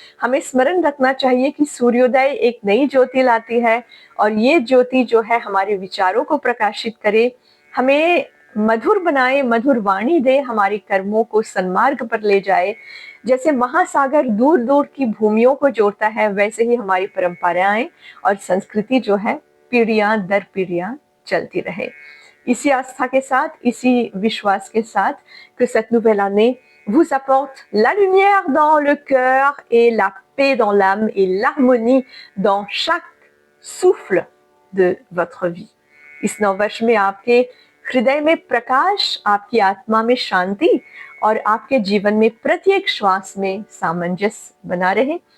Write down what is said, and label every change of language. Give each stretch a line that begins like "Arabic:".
Hindi: हमें स्मरण रखना चाहिए कि सूर्योदय एक नई ज्योति लाती है, और ये ज्योति जो है हमारे विचारों को प्रकाशित करे, हमें मधुर बनाए, मधुर वाणी दे, हमारे कर्मों को सन्मार्ग पर ले जाए. जैसे महासागर दूर दूर की भूमियों को जोड़ता है, वैसे ही हमारी परंपराएं और संस्कृति जो है पीढ़ियां दर पीढ़ियां चलती रहे. इसी आस्था के साथ,
French: इसी विश्वास के साथ que cette nouvelle année vous apporte la lumière dans le cœur et la paix dans l'âme et l'harmonie dans chaque souffle de votre vie.
Hindi: इस नववर्ष में आपके हृदय में प्रकाश, आपकी आत्मा में शांति और आपके जीवन में प्रत्येक श्वास में सामंजस्य बना रहे.